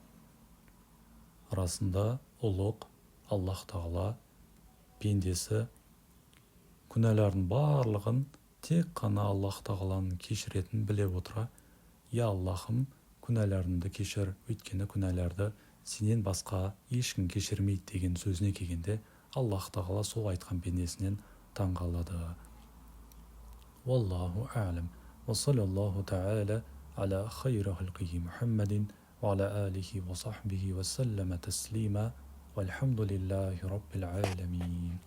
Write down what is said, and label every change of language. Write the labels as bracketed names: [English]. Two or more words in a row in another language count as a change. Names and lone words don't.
[Kazakh] расында ұлық Аллах Тағала пендесі күнәләрдің барлығын тек қана Аллах Тағаланың кешіретін біле отыра, я Аллахым, күнәләрімді кешір, өйткені күнәләрді сенен басқа ешкім кешірмейді деген сөзіне келгенде, Аллах Тағала сол айтқан пендесінен таңғалады. [Arabic] والله أعلم. وصلى الله تعالى على خير خلقه محمد وعلى آله وصحبه وسلم تسليما. والحمد لله رب العالمين.